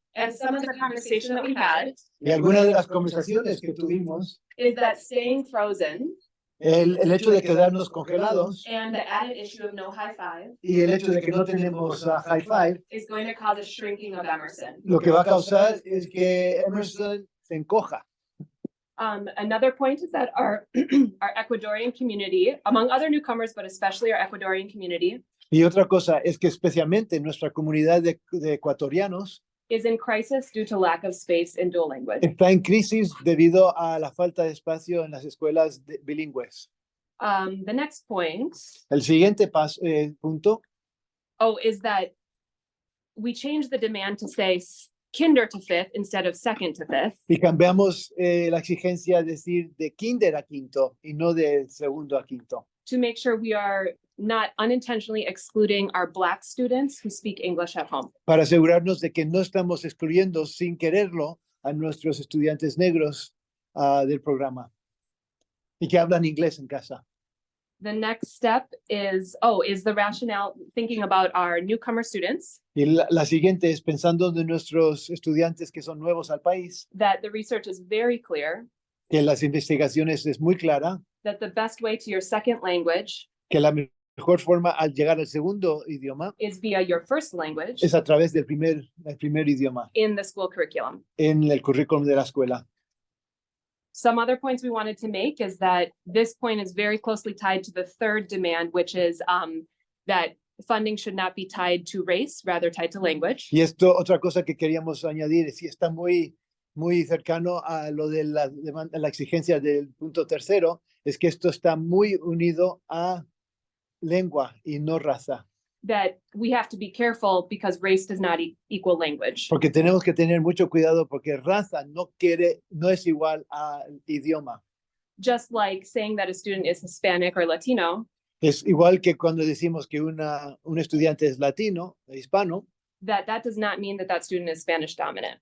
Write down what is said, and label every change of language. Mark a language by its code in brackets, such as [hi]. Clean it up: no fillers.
[en] And some of the conversation that we had [es] Y algunas de las conversaciones que tuvimos, [en] is that staying frozen [es] el hecho de quedarnos congelados [en] and the added issue of no high five [es] y el hecho de que no tenemos high five, [en] is going to cause a shrinking of Emerson. [es] lo que va a causar es que Emerson se encoja. [en] Another point is that our Ecuadorian community, among other newcomers, but especially our Ecuadorian community, [es] Y otra cosa es que especialmente nuestra comunidad de ecuatorianos [en] is in crisis due to lack of space in dual language. [es] está en crisis debido a la falta de espacio en las escuelas bilingües. [en] The next point, [es] El siguiente punto [en] is that we change the demand to say kinder to fifth instead of second to fifth. [es] y cambiamos la exigencia a decir de kinder a quinto y no de segundo a quinto. [en] To make sure we are not unintentionally excluding our Black students who speak English at home. [es] Para asegurarnos de que no estamos excluyendo sin quererlo a nuestros estudiantes negros del programa y que hablan inglés en casa. [en] The next step is the rationale, thinking about our newcomer students, [es] Y la siguiente es pensando de nuestros estudiantes que son nuevos al país, [en] that the research is very clear [es] que las investigaciones es muy clara, [en] that the best way to your second language [es] que la mejor forma al llegar al segundo idioma [en] is via your first language [es] es a través del primer idioma [en] in the school curriculum. [es] en el currículum de la escuela. [en] Some other points we wanted to make is that this point is very closely tied to the third demand, which is that funding should not be tied to race, rather tied to language. [es] Y esto, otra cosa que queríamos añadir, es si está muy cercano a lo de la exigencia del punto tercero, es que esto está muy unido a lengua y no raza. [en] That we have to be careful because race does not equal language. [es] Porque tenemos que tener mucho cuidado porque raza no es igual a idioma. [en] Just like saying that a student is Hispanic or Latino, [es] Es igual que cuando decimos que un estudiante es latino, hispano, [en] that does not mean that student is Spanish dominant.